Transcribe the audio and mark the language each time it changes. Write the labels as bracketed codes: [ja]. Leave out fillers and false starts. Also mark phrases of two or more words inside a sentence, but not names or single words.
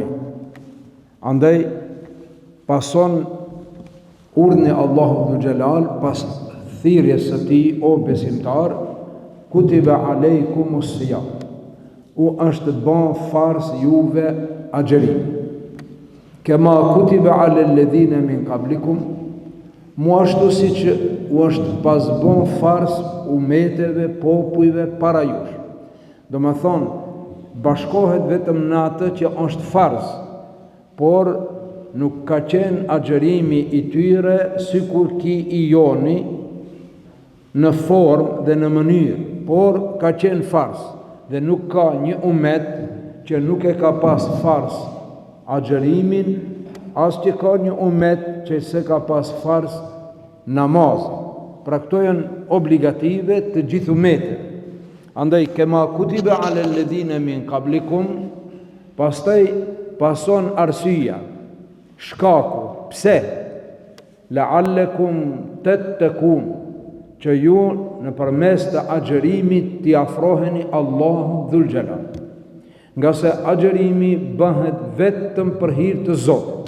[sq] Andaj pason urdhni Allahu [ar] ذو الجلال [sq] pas thirrjes së tij, o besimtar, [ar] كتب عليكم الصيام, [sq] u është të bën fars juve agjerim, [ar] كما كتب على الذين من قبلكم, [sq] mu ashtu si që u është pas bën fars umeteve, popujve para jush. Do më thonë, bashkohet vetëm në atë që është fars, por nuk ka qenë agjerimi i tyre sikur ki i joni në formë dhe në mënyrë, por ka qenë fars dhe nuk ka një umet që nuk e ka pas fars agjerimin, as që ka një umet që se ka pas fars namaz. Pra këto janë obligative të gjithë umetit. [ar] Andaj كما كتب على الذين من قبلكم, [sq] pastaj pason arsyeja, shkaku, pse? [ar] لعلكم تتقون, [sq] që ju në përmes të agjerimit t'i afroheni Allahu [ar] ذو الجلال. [sq] Nga se agjerimi bëhet vetëm për hir të Zotit.